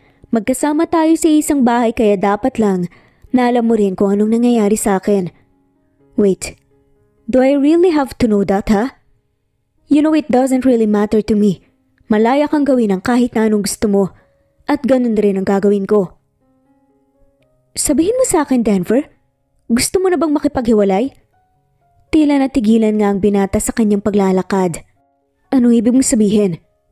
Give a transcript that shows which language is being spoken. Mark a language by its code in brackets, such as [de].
[tl] Magkasama tayo sa isang bahay kaya dapat lang na alam mo rin kung anong nangyayari sa akin. [en] Wait, do I really have to know that, ha? You know it doesn't really matter to me. [tl] Malaya kang gawin ang kahit na anong gusto mo at ganun rin ang gagawin ko. Sabihin mo sa akin, Denver, gusto mo na bang makipaghiwalay? Tila natigilan nga ang binata sa kanyang paglalakad. Anong ibig mong sabihin?